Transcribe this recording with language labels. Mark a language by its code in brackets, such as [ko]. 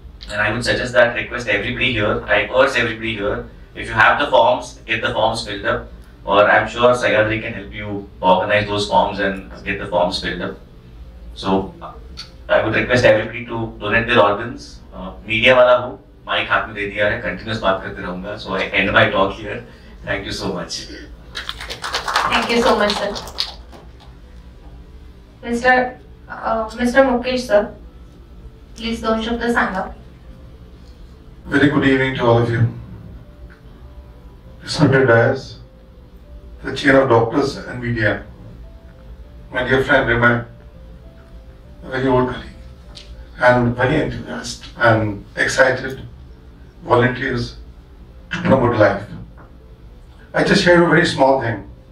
[en] And I would suggest that, request everybody here, I urge everybody here, if you have the forms, get the forms filled up, or I'm sure Sayadri can help you organize those forms and get the forms filled up. So I would request everybody to donate their organs. [hi] Media wala ho, mic हाथ में दे दिया है, continuous बात करते रहूँगा. [en] So I end my talk here. Thank you so much. Thank you so much, sir. Mr. [mr] Mukesh sir, please दोन शब्द सांगा. [en] Very good evening to all of you. Respected Dias, the chair of doctors and media, my dear friend Riman, a very old colleague, and very enthusiastic and excited volunteers to promote life. I just shared a very small thing.